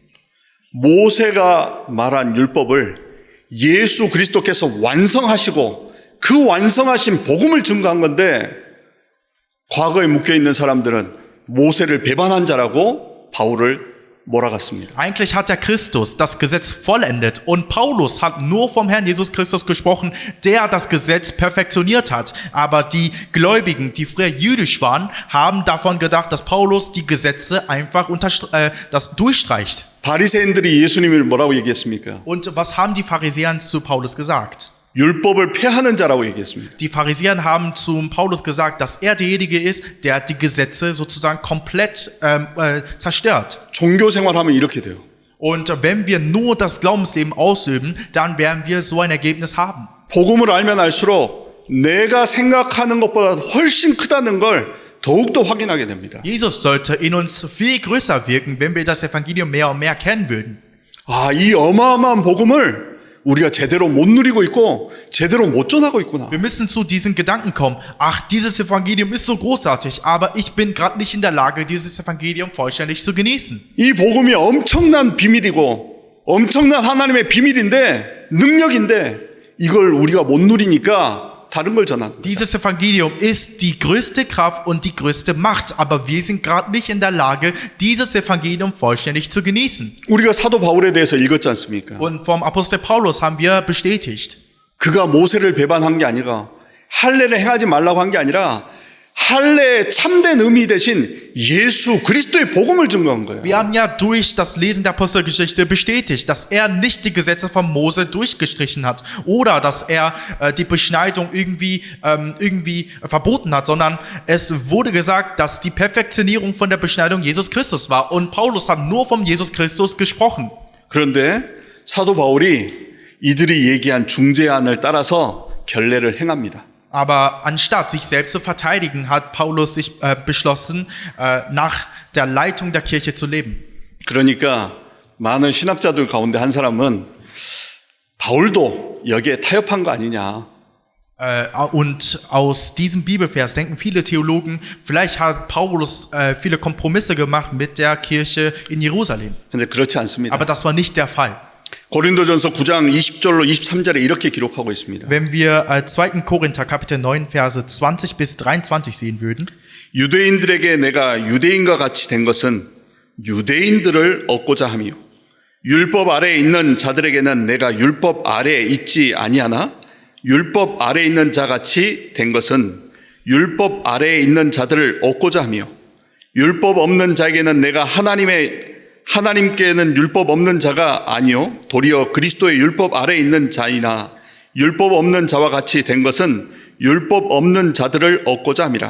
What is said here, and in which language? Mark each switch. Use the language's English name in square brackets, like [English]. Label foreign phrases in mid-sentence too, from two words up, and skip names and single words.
[Korean] 모세가 말한 율법을 예수 그리스도께서 완성하시고 그 완성하신 복음을 증거한 건데 과거에 묶여있는 사람들은 모세를 배반한 자라고 바울을 몰아갔습니다. [German] Eigentlich hat der Christus das Gesetz vollendet und Paulus hat nur vom Herrn Jesus Christus gesprochen, der das Gesetz perfektioniert hat. Aber die Gläubigen, die früher jüdisch waren, haben davon gedacht, dass Paulus die Gesetze einfach das durchstreicht. [Korean] 바리새인들이 예수님을 뭐라고 얘기했습니까? [German] Und was haben die Pharisäer zu Paulus gesagt? [Korean] 율법을 폐하는 자라고 얘기했습니다. [German] Die Pharisäer haben zu Paulus gesagt, dass er derjenige ist, der die Gesetze sozusagen komplett zerstört. [Korean] 종교 생활하면 이렇게 돼요. [German] Und wenn wir nur das Glaubensleben ausüben, dann werden wir so ein Ergebnis haben. [Korean] 복음을 알면 알수록 내가 생각하는 것보다 훨씬 크다는 걸 더욱더 확인하게 됩니다. [German] Jesus sollte in uns viel größer wirken, wenn wir das Evangelium mehr und mehr kennen würden. [Korean] 아, 이 어마어마한 복음을 우리가 제대로 못 누리고 있고 제대로 못 전하고 있구나. [German] Wir müssen zu diesen Gedanken kommen. Ach, dieses Evangelium ist so großartig, aber ich bin gerade nicht in der Lage, dieses Evangelium vollständig zu genießen. [Korean] 이 복음이 엄청난 비밀이고 엄청난 하나님의 비밀인데 능력인데 이걸 우리가 못 누리니까 다른 걸 전하는 거예요. [German] Dieses Evangelium ist die größte Kraft und die größte Macht, aber wir sind gerade nicht in der Lage, dieses Evangelium vollständig zu genießen. [Korean] 우리가 사도 바울에 대해서 읽었지 않습니까? [German] Und vom Apostel Paulus haben wir bestätigt. [Korean] 그가 모세를 배반한 게 아니라 할례를 행하지 말라고 한 게 아니라 할례의 참된 의미 대신 예수 그리스도의 복음을 증거한 거예요. [German] Wir haben ja durch das Lesen der Apostelgeschichte bestätigt, dass er nicht die Gesetze von Mose durchgestrichen hat oder dass er die Beschneidung irgendwie verboten hat, sondern es wurde gesagt, dass die Perfektionierung von der Beschneidung Jesus Christus war und Paulus hat nur von Jesus Christus gesprochen. [Korean] 그런데 사도 바울이 이들이 얘기한 중재안을 따라서 결례를 행합니다. [German] Aber anstatt sich selbst zu verteidigen, hat Paulus sich beschlossen, nach der Leitung der Kirche zu leben. [Korean] 그러니까 많은 신학자들 가운데 한 사람은 바울도 여기에 타협한 거 아니냐. [German] Und aus diesem Bibelvers denken viele Theologen, vielleicht hat Paulus viele Kompromisse gemacht mit der Kirche in Jerusalem. [Korean] 근데 그렇지 않습니다. [German] Aber das war nicht der Fall. [Korean] 고린도전서 9장 20절로 23절에 이렇게 기록하고 있습니다. [German] Wenn wir 2. Korinther Kapitel 9 Verse 20 bis 23 sehen würden, [Korean] 유대인들에게 내가 유대인과 같이 된 것은 유대인들을 얻고자 함이요 율법 아래에 있는 자들에게는 내가 율법 아래에 있지 아니하나 율법 아래에 있는 자같이 된 것은 율법 아래에 있는 자들을 얻고자 하며 율법 없는 자에게는 내가 하나님께는 율법 없는 자가 아니요 도리어 그리스도의 율법 아래에 있는 자이나 율법 없는 자와 같이 된 것은 율법 없는 자들을 얻고자 함이라.